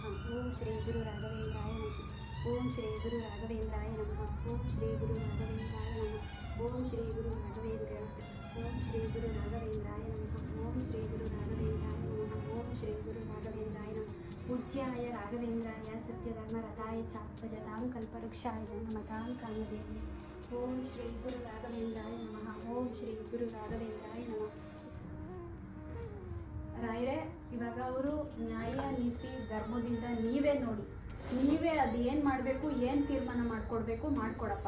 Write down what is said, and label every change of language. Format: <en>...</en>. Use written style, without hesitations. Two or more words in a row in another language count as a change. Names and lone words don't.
<sa>ಓಂ ಶ್ರೀ ಗುರು ರಾಘವೇಂದ್ರಾಯ ನಮಃ. ಓಂ ಶ್ರೀ ಗುರು ರಾಘವೇಂದ್ರಾಯ ನಮಃ. ಓಂ ಶ್ರೀ ಗುರು ರಾಘವೇಂದ್ರಾಯ ನಮಃ. ಓಂ ಶ್ರೀ ಗುರು ರಾಘವೇಂದ್ರಾಯ. ಓಂ ಶ್ರೀ ಗುರು ರಾಘವೇಂದ್ರಾಯ ನಮಃ. ಓಂ ಶ್ರೀ ಗುರು ರಾಘವೇಂದ್ರಾಯ ನಮಃ. ಓಂ ಶ್ರೀ ಗುರು ರಾಘವೇಂದ್ರಾಯ ನಮಃ. ಪೂಜ್ಯಾಯ ರಾಘವೇಂದ್ರಾಯ ಸತ್ಯಧರ್ಮರತಾಯ ಚ ಭಜತಾಂ ಕಲ್ಪವೃಕ್ಷಾಯ ನಮತಾಂ ಕಾಮಧೇನವೇ. ಓಂ ಶ್ರೀ ಗುರು ರಾಘವೇಂದ್ರಾಯ ನಮಃ. ಓಂ ಶ್ರೀ ಗುರು ರಾಘವೇಂದ್ರಾಯ ನಮಃ.</sa> <kn>ರಾಯರೇ, ಇವಾಗ ಅವರು ನ್ಯಾಯ ನೀತಿ ಧರ್ಮದಿಂದ ನೀವೇ ನೋಡಿ, ನೀವೇ ಅದು ಏನು ಮಾಡಬೇಕು, ಏನು ತೀರ್ಮಾನ ಮಾಡಿಕೊಡ್ಬೇಕು ಮಾಡಿಕೊಡಪ್ಪ.</kn>